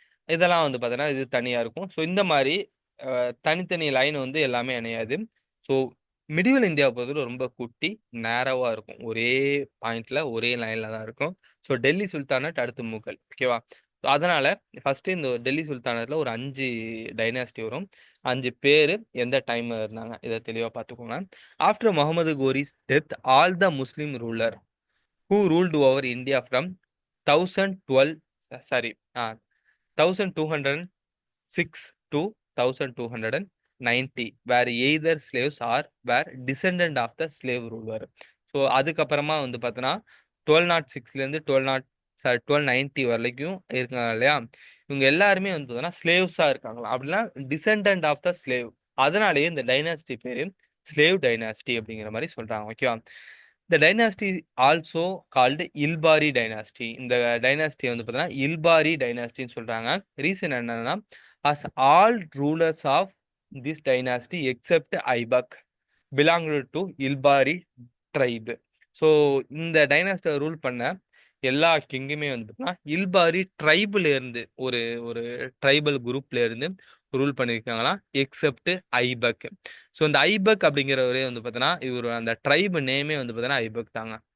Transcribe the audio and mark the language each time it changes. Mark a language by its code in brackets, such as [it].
[ta] இதெல்லாம் வந்து பார்த்தீங்கன்னா, இது தனியா இருக்கும். ஸோ இந்த மாரி அ தனித்தனி லைன் வந்து எல்லாமே இணையாது. ஸோ மிடிவல் இந்தியாவ பொறுத்தவரை ரொம்ப குட்டி, நேரோவா இருக்கும். ஒரே பாயிண்ட்ல, ஒரே லைன்ல தான் இருக்கும். ஸோ டெல்லி சுல்தானேட் அடுத்து முகல். ஓகேவா? So அதனால ஃபர்ஸ்ட்டு இந்த டெல்லி சுல்தானேட்ல ஒரு 5 டைனாஸ்டி வரும். 5 பேரு எந்த டைம்ல இருந்தாங்க. இத தெளிவா பார்த்துக்கோங்க. [en] After Muhammad Ghori's death, all the Muslim ruler who ruled over India from 1012 sorry, 1206 to 1290 were either slaves or were descendant of the slave ruler. [ta] So அதுக்கப்புறமா வந்து பார்த்தோன்னா 1206லேருந்து 1290 வரைக்கும் இருக்காங்க இல்லையா? இவங்க எல்லாருமே வந்து பார்த்தோன்னா ஸ்லேவ்ஸாக இருக்காங்களா? அப்படின்னா டிசெண்டன்ட் ஆஃப் த ஸ்லேவ். அதனாலேயே இந்த டைனாஸ்டி பேரு ஸ்லேவ் டைனாஸ்டி அப்படிங்கிற மாதிரி சொல்றாங்க. ஓகேவா? [en] இந்த dynasty also called Ilbari dynasty. [ta] இந்த டைனாஸ்டி வந்து பார்த்தீங்கன்னா இல்பாரி டைனாஸ்டின்னு சொல்றாங்க. [en] Reason என்னன்னா, as all rulers of this dynasty except Aibak belonged to Ilbari tribe. [ta] So இந்த டைனாஸ்டியை ரூல் பண்ண எல்லா கிங்குமே வந்து பார்த்தீங்கன்னா இல்பாரி ட்ரைபிள் இருந்து ஒரு ஒரு ட்ரைபல் குரூப்ல இருந்து ரூல் பண்ணியிருக்காங்களா, எக்ஸெப்ட் ஐபக். ஸோ இந்த ஐபக் அப்படிங்கிறவரே வந்து பார்த்தீங்கன்னா இவர் அந்த ட்ரைப் நேமே வந்து பார்த்தீங்கன்னா ஐபக் தாங்க.